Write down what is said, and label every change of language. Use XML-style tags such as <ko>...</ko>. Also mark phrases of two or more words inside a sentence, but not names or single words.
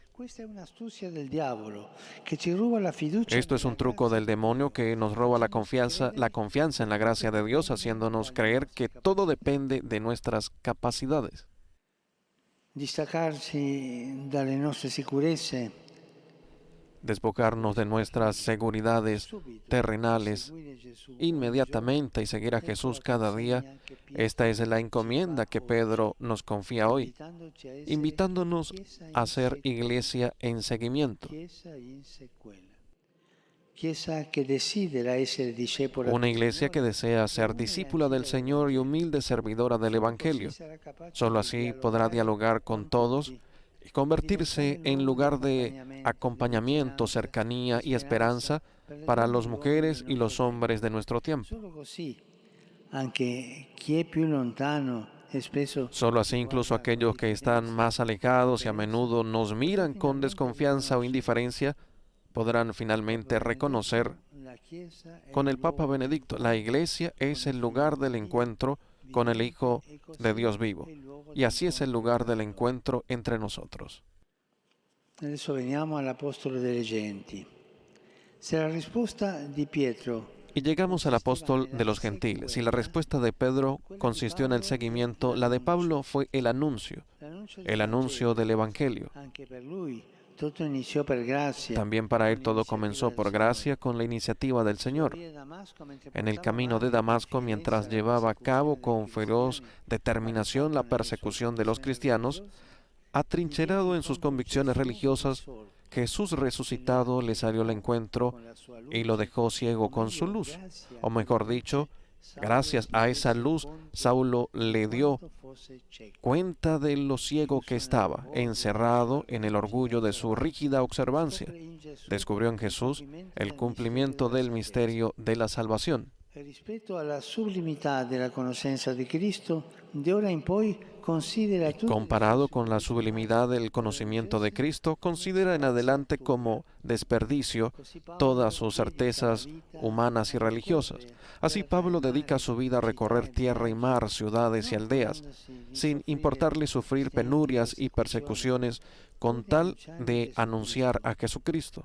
<it>Questa è un'astuzia del diavolo che ci ruba la fiducia.</it> <es>Esto es un truco del demonio que nos roba la confianza en la gracia de Dios, haciéndonos creer que todo depende de nuestras capacidades.</es> <it>Distaccarci dalle nostre sicurezze,</it> <es>Despojarnos de nuestras seguridades terrenales</es> <it>seguire Gesù</it> <es>inmediatamente y seguir a Jesús cada día. Esta es la encomienda que Pedro nos confía hoy,</es> <it>invitandoci a essere</it> <es>invitándonos a ser</es> <it>chiesa</it> <es>iglesia en seguimiento.</es> <it>in sequela. Chiesa che desidera essere discepola</it> <es>Una</es> <it>del</it> <es>iglesia que</es> <it>Signore,</it> <es>desea ser discípula del Señor y humilde servidora del Evangelio.</es> <it>sarà capace</it> <es>Solo</es> <it>di</it> <es>así podrá dialogar con todos y convertirse en lugar de acompañamiento, cercanía y esperanza para las mujeres y los hombres de nuestro tiempo.</es> <it>Solo così anche chi è più lontano e spesso</it> <es>Solo así incluso aquellos que están más alejados y a menudo nos miran con desconfianza o indiferencia podrán finalmente reconocer Con el Papa Benedicto, la Iglesia es el lugar del encuentro con el Hijo de Dios vivo. Y así es el lugar del encuentro entre nosotros.</es> <it>Adesso veniamo all'Apostolo delle genti. Se la risposta di Pietro</it> <es>Y llegamos al apóstol de los gentiles, y la respuesta de Pedro consistió en el seguimiento, la de Pablo fue el anuncio del Evangelio.</es> <it>anche per lui tutto iniziò per grazia.</it> <es>También para él todo comenzó por gracia con la iniciativa del Señor. En el camino de Damasco, mientras llevaba a cabo con feroz determinación la persecución de los cristianos, atrincherado en sus convicciones religiosas, Jesús resucitado le salió al encuentro y lo dejó ciego con su luz. O mejor dicho, gracias a esa luz, Saulo le dio cuenta de lo ciego que estaba, encerrado en el orgullo de su rígida observancia. Descubrió en Jesús el cumplimiento del misterio de la salvación.</es> <it>Rispetto alla sublimità della conoscenza di Cristo, de ora in poi considera tutte</it> <es>Comparado con la sublimidad del conocimiento de Cristo, considera en adelante como desperdicio todas sus certezas humanas y religiosas. Así Pablo dedica su vida a recorrer tierra y mar, ciudades y aldeas, sin importarle sufrir penurias y persecuciones, con tal de anunciar a Jesucristo.</es>